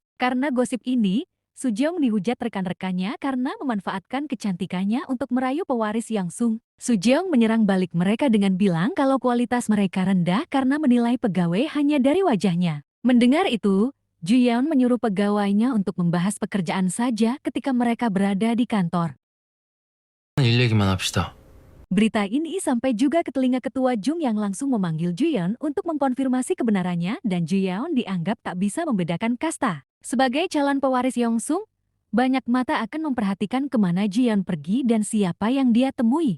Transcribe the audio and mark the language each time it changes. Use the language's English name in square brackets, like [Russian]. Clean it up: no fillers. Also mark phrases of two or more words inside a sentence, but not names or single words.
[Indonesian] Karena gosip ini, Soo-jeong dihujat rekan-rekannya karena memanfaatkan kecantikannya untuk merayu pewaris Yongsung. Soo-jeong menyerang balik mereka dengan bilang kalau kualitas mereka rendah karena menilai pegawai hanya dari wajahnya. Mendengar itu, Ju-yeon menyuruh pegawainya untuk membahas pekerjaan saja ketika mereka berada di kantor. [Korean] 일 얘기만 합시다. [Indonesian] Berita ini sampai juga ke telinga ketua Jung yang langsung memanggil Ju-yeon untuk mengkonfirmasi kebenarannya dan Ju-yeon dianggap tak bisa membedakan kasta. Sebagai calon pewaris Yongsung, banyak mata akan memperhatikan kemana Ju-yeon pergi dan siapa yang dia temui.